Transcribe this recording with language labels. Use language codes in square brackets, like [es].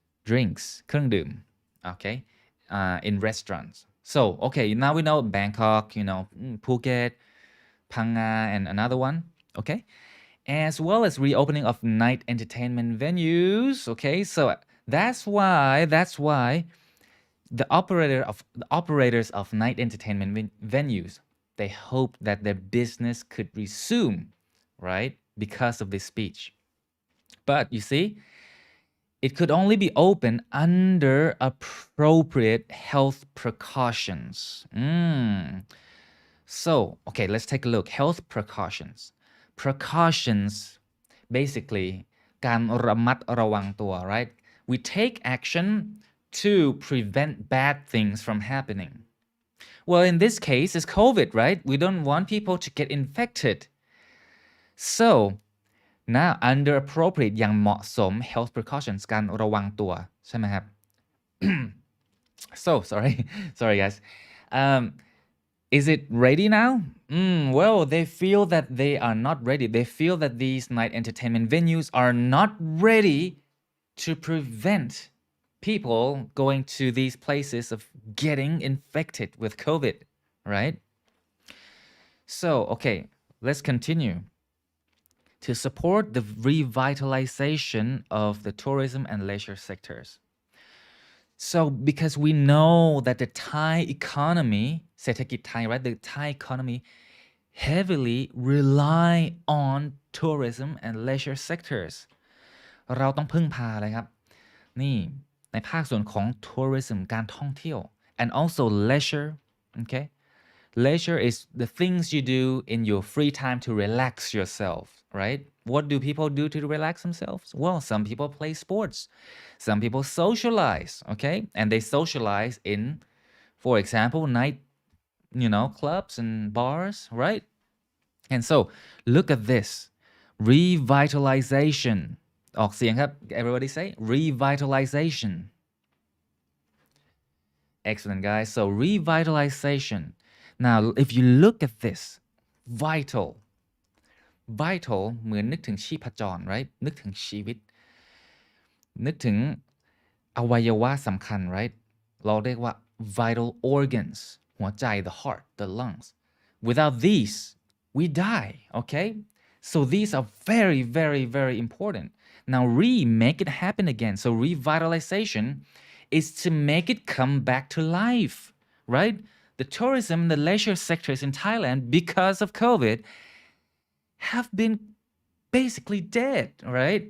[en] drinks [th] เครื่องดื่ม [en] okay in restaurants so okay now we know Bangkok you know Phuket Phang-nga and another one okay as well as reopening of night entertainment venues okay so that's why the operators of night entertainment venues they hope that their business could resume right because of this speech But you see, it could only be open under appropriate health precautions. So, okay, let's take a look. Health precautions. Precautions, basically, [th] การระมัดระวังตัว [en] right? We take action to prevent bad things from happening. Well, in this case, it's COVID, right? We don't want people to get infected. So, now under appropriate [th] อย่างเหมาะสม [en] health precautions [th] การระวังตัวใช่ไหมครับ [en] So sorry guys. Is it ready now? Well, they feel that they are not ready. They feel that these night entertainment venues are not ready to prevent people going to these places of getting infected with COVID, right? So, okay, let's continue. To support the revitalization of the tourism and leisure sectors. So, because we know that the Thai economy, [th] เศรษฐกิจไทย [en] right? The Thai economy heavily rely on tourism and leisure sectors. [th] เราต้องพึ่งพาอะไรครับ นี่ในภาคส่วนของ tourism การท่องเที่ยว [en] and also leisure, okay? Leisure is the things you do in your free time to relax yourself, right? What do people do to relax themselves? Well, some people play sports. Some people socialize, okay? And they socialize in, for example, night, clubs and bars, right? And so, look at this. Revitalization. [th] ออกเสียงครับ [en] Everybody say revitalization. Excellent, guys. So, revitalization. Now, if you look at this, vital [th] เหมือนนึกถึงชีพจร [en] right? [th] นึกถึงชีวิต นึกถึงอวัยวะสำคัญ right? เราเรียกว่า [en] vital organs [th] หัวใจ [en] the heart, the lungs. Without these, we die, okay? So these are very, very, very important. Now, make it happen again. So revitalization is to make it come back to life, right? The tourism, the leisure sectors in Thailand, because of COVID, have been basically dead, right?